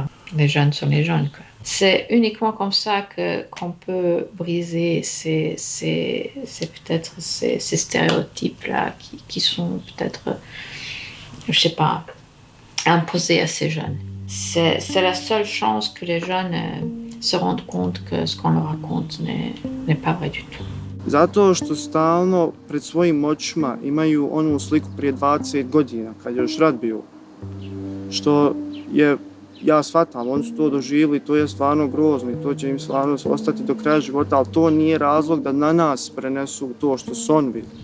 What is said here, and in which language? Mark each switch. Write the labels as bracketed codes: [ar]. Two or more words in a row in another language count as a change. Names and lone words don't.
[fr] Les jeunes sont les jeunes, quoi. C'est uniquement comme ça qu'on peut briser peut-être ces stéréotypes-là qui sont peut-être, je sais pas, imposés à ces jeunes. C'est la seule chance que les jeunes se rendent compte que ce qu'on leur raconte n'est pas vrai du tout. [bs] Zato što stalno pred svojim očima imaju onu sliku prije 20 godina, kad je još rat bio. Što je, ja shvatam, oni su to doživjeli, to je stvarno grozno i to će im stvarno ostati do kraja života, ali to nije razlog da na nas prenesu to što su oni vidjeli.